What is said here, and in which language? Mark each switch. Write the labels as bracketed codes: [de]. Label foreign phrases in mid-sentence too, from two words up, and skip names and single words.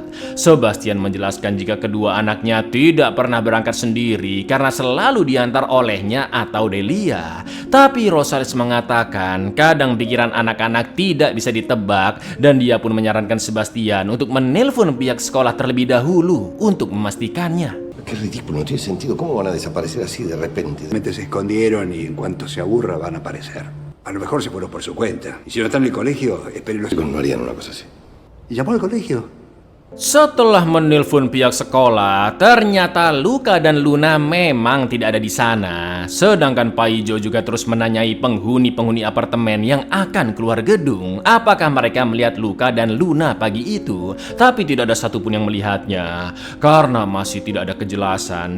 [id] Sebastian menjelaskan jika kedua anaknya tidak pernah berangkat sendiri karena selalu diantar olehnya atau Delia. Tapi Rosales mengatakan kadang pikiran anak-anak tidak bisa ditebak dan dia pun menyarankan Sebastian untuk menelpon pihak sekolah terlebih dahulu untuk memastikannya. [es] Qué ridículo, no tiene sentido. ¿Cómo van a desaparecer así de repente? Se escondieron y en cuanto se aburra van a aparecer. A lo mejor se fueron por su cuenta. Y si no están en el colegio, espérenlos. No harían una cosa así. ¿Y llamó al colegio? [id] Setelah menelpon pihak sekolah, ternyata Luca dan Luna memang tidak ada di sana. Sedangkan Paijo juga terus menanyai penghuni-penghuni apartemen yang akan keluar gedung, apakah mereka melihat Luca dan Luna pagi itu. Tapi tidak ada satupun yang melihatnya, karena masih tidak ada kejelasan.